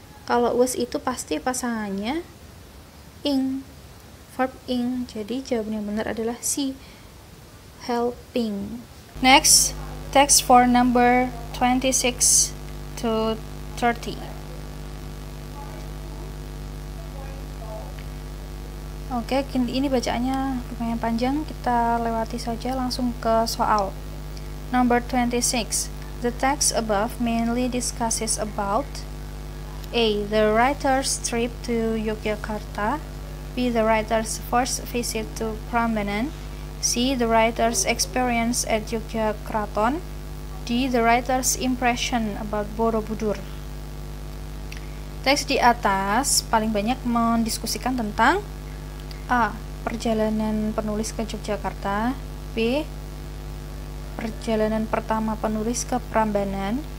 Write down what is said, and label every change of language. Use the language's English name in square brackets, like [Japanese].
[Indonesian] Kalau was itu pasti pasangannya ing, verb ing. Jadi jawaban yang benar adalah C, helping. [English] Next, text for number 26 to 30. [Indonesian] Oke, ini bacaannya lumayan panjang, kita lewati saja langsung ke soal. [English] Number 26. The text above mainly discusses about A. The writer's trip to Yogyakarta. B. The writer's first visit to Prambanan. C. The writer's experience at Yogyakarta. D. The writer's impression about Borobudur. [Indonesian] Teks di atas paling banyak mendiskusikan tentang A. Perjalanan penulis ke Yogyakarta. B. Perjalanan pertama penulis ke Prambanan.